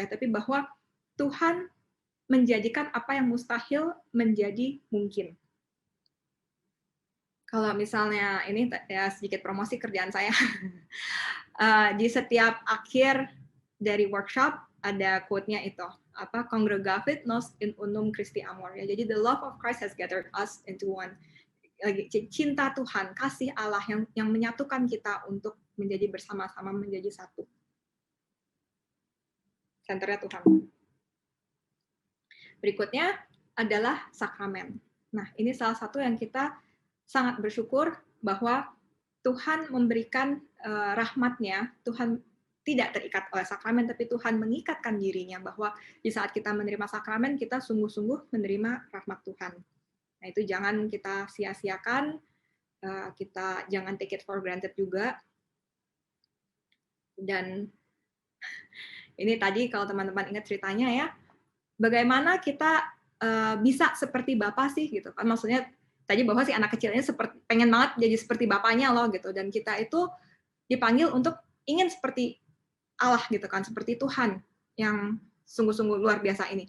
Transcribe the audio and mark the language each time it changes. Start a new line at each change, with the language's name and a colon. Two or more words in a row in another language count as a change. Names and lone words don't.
Indonesian: Tapi bahwa Tuhan menjadikan apa yang mustahil menjadi mungkin. Kalau misalnya ini ya sedikit promosi kerjaan saya. Di setiap akhir dari workshop ada quote-nya itu,
Latin: congregavit nos in unum Christi amor.
Indonesian: Ya, jadi
English: the love of Christ has gathered us into one.
Indonesian: Cinta Tuhan, kasih Allah yang menyatukan kita untuk menjadi bersama-sama, menjadi satu. Senternya Tuhan. Berikutnya adalah sakramen. Nah, ini salah satu yang kita sangat bersyukur bahwa Tuhan memberikan rahmat-Nya, Tuhan tidak terikat oleh sakramen, tapi Tuhan mengikatkan dirinya bahwa di saat kita menerima sakramen, kita sungguh-sungguh menerima rahmat Tuhan. Nah, itu jangan kita sia-siakan, kita jangan
English: take it for granted
Indonesian: juga. Dan ini tadi kalau teman-teman ingat ceritanya ya, bagaimana kita bisa seperti Bapa sih gitu kan, maksudnya tadi bahwa si anak kecilnya pengen banget jadi seperti bapaknya loh gitu, dan kita itu dipanggil untuk ingin seperti Allah gitu kan, seperti Tuhan yang sungguh-sungguh luar biasa ini.